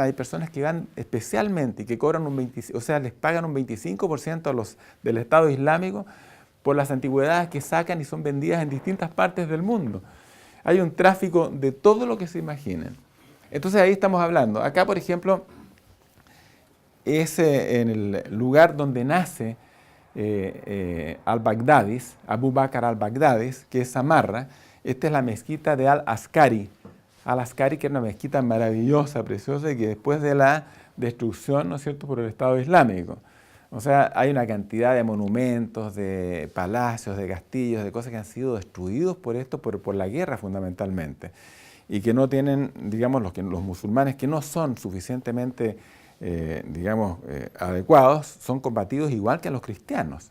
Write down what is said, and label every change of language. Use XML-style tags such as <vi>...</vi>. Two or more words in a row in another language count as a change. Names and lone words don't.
<es>Hay personas que van especialmente y que cobran un 25%, o sea, les pagan un 25% a los del Estado Islámico por las antigüedades que sacan y son vendidas en distintas partes del mundo. Hay un tráfico de todo lo que se imaginen. Entonces ahí estamos hablando. Acá, por ejemplo, es en el lugar donde nace al-Baghdadis, Abu Bakr al-Baghdadis, que es Samarra. Esta es la mezquita de Al-Askari. Al-Askari, que era una mezquita maravillosa, preciosa, y que después de la destrucción, ¿no es cierto?, por el Estado Islámico. O sea, hay una cantidad de monumentos, de palacios, de castillos, de cosas que han sido destruidos por esto, por la guerra fundamentalmente, y que no tienen, digamos, los musulmanes que no son suficientemente adecuados, son combatidos igual que a los cristianos.</es>